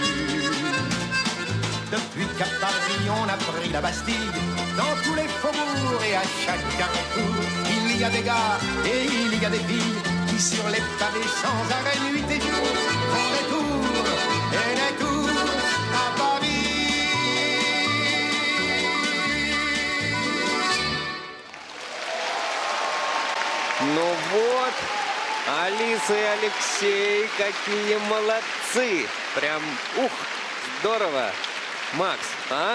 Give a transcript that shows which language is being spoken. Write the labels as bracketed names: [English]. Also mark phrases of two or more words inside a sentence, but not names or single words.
[French] Depuis qu'à Paris on a pris la Bastille, dans tous les faubourgs et à chaque carrefour, il y a des gars et il y a des filles qui sur les pavés sans arrêt nuit et jour font des tours et des tours à Paris. [Russian] Ну вот, Алиса и Алексей, какие молодцы. Прям, здорово. Макс, а?